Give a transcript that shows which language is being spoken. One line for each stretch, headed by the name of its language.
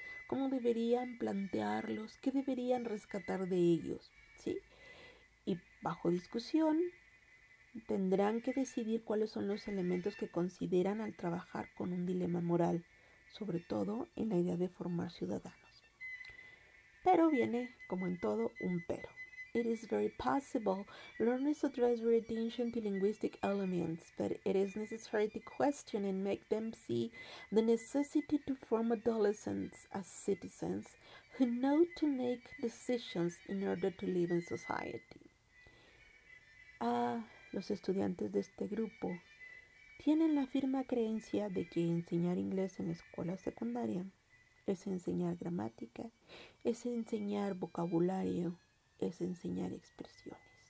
Spanish: ¿Cómo deberían plantearlos? ¿Qué deberían rescatar de ellos? ¿Sí? Y bajo discusión tendrán que decidir cuáles son los elementos que consideran al trabajar con un dilema moral, sobre todo en la idea de formar ciudadanos. Pero viene, como en todo, un pero.
English: It is very possible learners address their attention to linguistic elements, but it is necessary to question and make them see the necessity to form adolescents as citizens who know to make decisions in order to live in society.
Spanish: Los estudiantes de este grupo tienen la firme creencia de que enseñar inglés en la escuela secundaria es enseñar gramática, es enseñar vocabulario, es enseñar expresiones.